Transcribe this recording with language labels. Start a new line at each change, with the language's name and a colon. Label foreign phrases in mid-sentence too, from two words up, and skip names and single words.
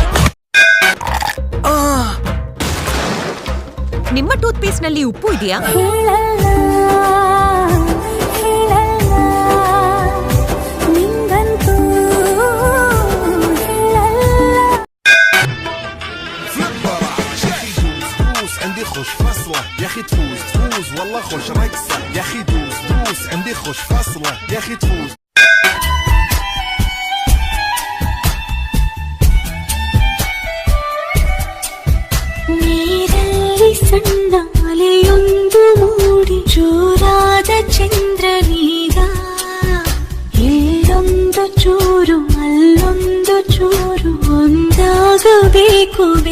Kannada: ನಿಮ್ಮ
English: tooth paste
Kannada: ನಲ್ಲಿ ಉಪ್ಪು ಇದೆಯಾ?
Arabic: عندي خوش فاصلة يا اخي تفوز تفوز والله خوش رقصة يا اخي دوس دوس عندي خوش فاصلة يا اخي تفوز.
Kannada: ನೀರಲ್ಲಿ ಸಣ್ಣ ಅಲೆಯೊಂದು ಮೂಡಿ ಜೋರಾದ ಚಂದ್ರನೀಗ ಇಲ್ಲೊಂದು ಚೂರು ಅಲ್ಲೊಂದು ಚೂರು ಒಂದಾಗಬೇಕು